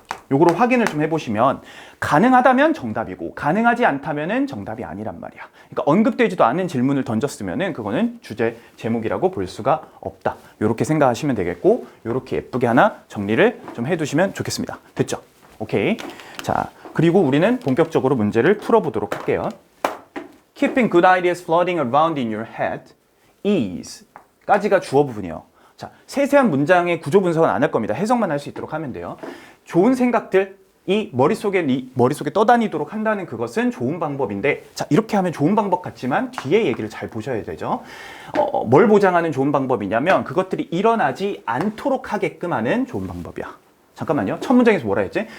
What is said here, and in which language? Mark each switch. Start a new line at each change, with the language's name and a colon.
Korean: 요거를 확인을 좀 해보시면 가능하다면 정답이고 가능하지 않다면 정답이 아니란 말이야. 그러니까 언급되지도 않은 질문을 던졌으면 그거는 주제 제목이라고 볼 수가 없다. 이렇게 생각하시면 되겠고 이렇게 예쁘게 하나 정리를 좀 해두시면 좋겠습니다. 됐죠? 오케이. 자, 그리고 우리는 본격적으로 문제를 풀어보도록 할게요.
English: Keeping good ideas floating around in your head is
Korean: 까지가 주어 부분이에요. 자, 세세한 문장의 구조 분석은 안 할 겁니다. 해석만 할 수 있도록 하면 돼요. 좋은 생각들이 머릿속에 떠다니도록 한다는 그것은 좋은 방법인데, 자, 이렇게 하면 좋은 방법 같지만 뒤에 얘기를 잘 보셔야 되죠. 뭘 보장하는 좋은 방법이냐면 그것들이 일어나지 않도록 하게끔 하는 좋은 방법이야. 잠깐만요. 첫 문장에서 뭐라 했지?